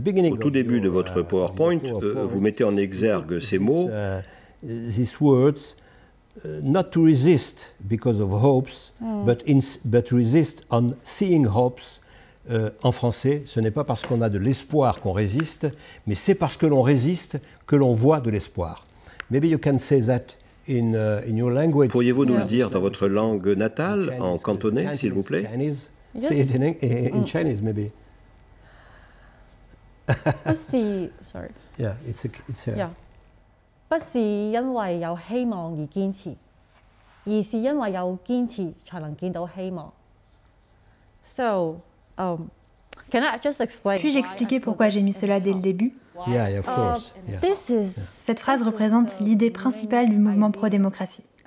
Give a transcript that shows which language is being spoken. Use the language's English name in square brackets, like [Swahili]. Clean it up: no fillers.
[French] Au tout début de votre PowerPoint, vous mettez en exergue ces mots. [English] These words, not to resist because of hopes, but resist on seeing hopes. [French] En français, ce n'est pas parce qu'on a de l'espoir qu'on résiste, mais c'est parce que l'on résiste que l'on voit de l'espoir. [English] Maybe you can say that in your language. [French] Pourriez-vous nous le dire dans votre langue natale, en cantonais, s'il vous plaît? [English] Yes. Say it in Chinese, maybe. Sorry. Yeah, it's yeah. [Chinese] 不是因為有希望而堅持，而是因為有堅持才能見到希望。 [English] So, can I just explain? [French] Puis-je expliquer pourquoi j'ai mis cela dès le début? [English] Yeah, of course. Yeah. [French] Cette phrase représente l'idée principale du mouvement pro-démocratie.